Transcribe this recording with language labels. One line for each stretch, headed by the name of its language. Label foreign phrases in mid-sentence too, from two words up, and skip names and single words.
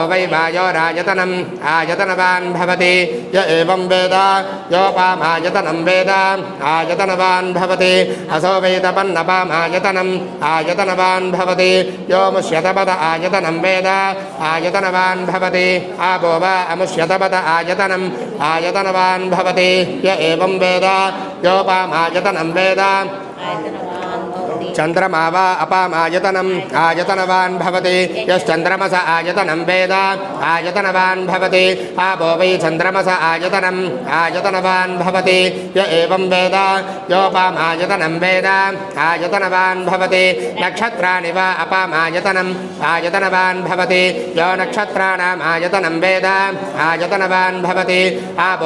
Sanskrit: వై వాయోరాయతనం ఆయతనవాన్ భవతి య ఏవం వేద యోపామాయతనం వేద ఆయతనవాన్ భవతి అసో వై తపన్నపామాయతనం ఆయతనవాన్ భవతి యో ముష్యతపద ఆయతనం వేద ఆయతనవాన్ భవతి ఆపో వా అముష్యతపద ఆయతనం ఆయతనవాన్ భవతి య ఏవం వేద యోపామాయతనం వేద चन्द्रमा वा अपामायतनम् आयतनवान् भवति यश्चन्द्रमस आयतनं वेद आयतनवान् भवति आपो वै चन्द्रमस आयतनम् आयतनवान् भवति य एवं वेद योपामायतनं वेद आयतनवान् भवति नक्षत्राणि वा अपामायतनम् आयतनवान् भवति यो नक्षत्राणाम् आयतनं वेद आयतनवान् भवति आपो